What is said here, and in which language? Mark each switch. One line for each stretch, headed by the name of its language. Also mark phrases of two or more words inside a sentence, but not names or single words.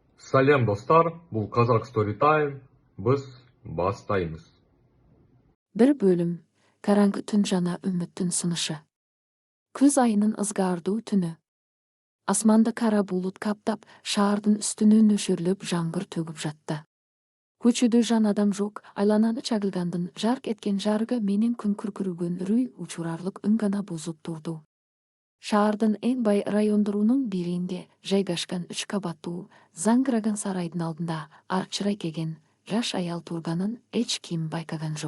Kazakh: Сәлем достар, бұл Қазақ Story Time, біз бастаймыз. Бір бөлім, караңғы түн жана үміттің сынышы.
Kyrgyz: Күз айының ызғардуу түні. Асманды кара булут каптап, шаардын үстүнө нөшөрлөп жаңбыр төгүп жатты. Көчөдө жан адам жок, айлананы чагылгандын жарк эткен жарыгы менен күн күркүрөгөн үрүй учурарлык үн гана бузуп турду. Шаардын эң бай райондорунун биринде жайгашкан 3 кабаттуу заңгыраган сарайдын алдында арчырай кеген жаш аял турганын эч ким байкаган жок.